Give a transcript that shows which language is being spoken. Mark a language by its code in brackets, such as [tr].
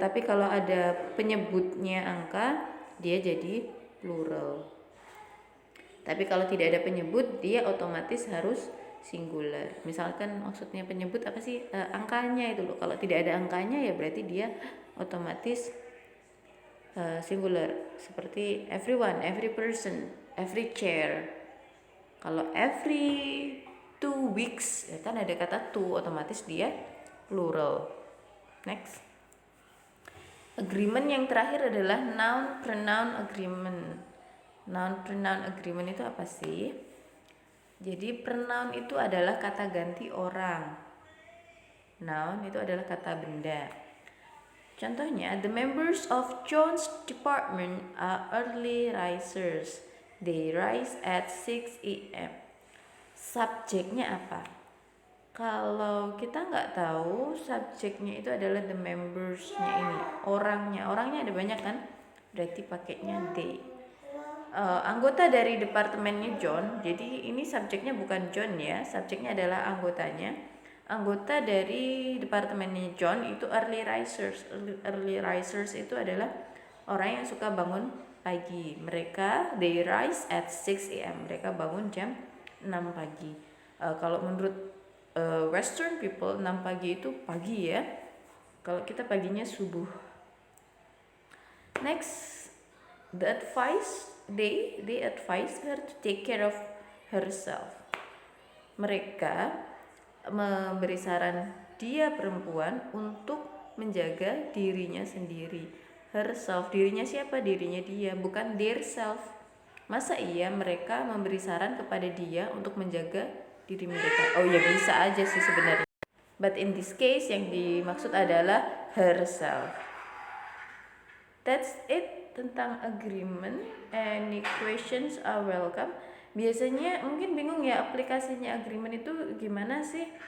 [id] Tapi kalau ada penyebutnya angka, dia jadi plural. Tapi kalau tidak ada penyebut, dia otomatis harus singular. Misalkan maksudnya penyebut apa sih? Angkanya itu loh. Kalau tidak ada angkanya ya berarti dia otomatis singular. [en] Seperti everyone, every person, every chair. [id] Kalau [en] every 2 weeks [id] ya kan ada kata to, otomatis dia plural. Next. Agreement yang terakhir adalah noun pronoun agreement. Noun pronoun agreement itu apa sih? Jadi pronoun itu adalah kata ganti orang. Noun itu adalah kata benda. [en] Contohnya, the members of John's department are early risers. They rise at 6 a.m. [id] Subjeknya apa? Kalau kita nggak tahu, subjeknya itu adalah [en] the members- [id] nya ini. Orangnya ada banyak kan? Berarti pakainya they. Anggota dari departemennya John, jadi ini subjeknya bukan John ya, subjeknya adalah anggotanya. Anggota dari departemennya John itu [en] early risers. [id] Early risers itu adalah orang yang suka bangun pagi. Mereka [en] they rise at 6 a.m. [id] Mereka bangun jam 6 pagi. Kalau menurut [en] Western people [id] 6 pagi itu pagi ya. Kalau kita paginya subuh. [en] Next, they advise her to take care of herself. [id] Mereka memberi saran dia perempuan untuk menjaga dirinya sendiri. Herself, dirinya siapa? Dirinya dia, bukan [en] their self. [id] Masa iya mereka memberi saran kepada dia untuk menjaga diri mereka? Oh ya bisa aja sih sebenarnya. [en] But in this case [id] yang dimaksud adalah [en] herself. That's it tentang agreement. Any questions are welcome. [id] Biasanya mungkin bingung ya aplikasinya agreement itu gimana sih?